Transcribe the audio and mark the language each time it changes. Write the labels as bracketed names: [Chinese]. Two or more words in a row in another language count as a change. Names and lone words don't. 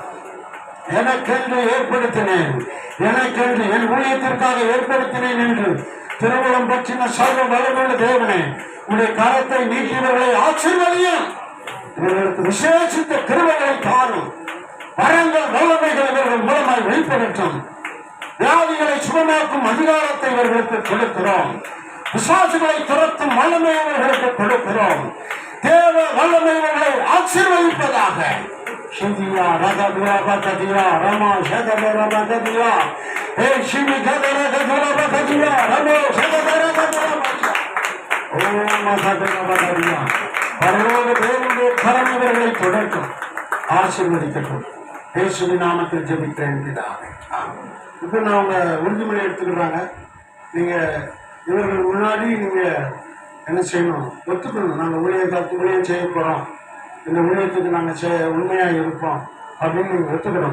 [Tamil] எனக்கென்று ஏற்படுத்தினேன், எனக்கென்று என் ஊழியத்திற்காக ஏற்படுத்தினேன் என்று திருவுளம் பற்றின சர்வ வல்லமையுள்ள தேவனே, உடைய கரத்தை நீட்டியவர்களை ஆசீர்வதியும், இவர்களுக்கு விசேஷித்த கிருபைகளை தாரும், வரங்கள் வல்லமைகள் இவர்கள் மூலமாய் வெளிப்படட்டும். வியாதிகளை சுகமாக்கும் அதிகாரத்தை இவர்களுக்கு கொடுக்கிறோம். விசுவாசிகளை துரத்தும் வல்லமை இவர்களுக்கு கொடுக்கிறோம். தேவ வல்லமை இவர்களை ஆசீர்வதிப்பதாக. Shiva Raga Dura Bakadia Rama Shadara Bakadia Hey Shiva Gadara Gadara Bakadia Rama Shadara Gadara Bakadia Oh Mahadara Bakadia பரலோக தேவனுடைய கரம் இவர்களை தொடர்க்கும், ஆசீர்வதிக்கட்டும். இயேசுவின் நாமத்தில் ஜெபிக்கிறேன் பிதாவே. இப்போ நான் அவங்க உறுதிமொழி எடுத்துக்கிறாங்க. நீங்க இவர்கள் முன்னாடி நீங்க என்ன செய்யணும்? ஒத்துக்கணும். நாங்கள் ஊழியம் செய்ய போறோம், இந்த ஊழியத்துக்கு நாங்கள் உண்மையாக இருப்போம் அப்படின்னு நீங்கள் ஒத்துக்கணும்.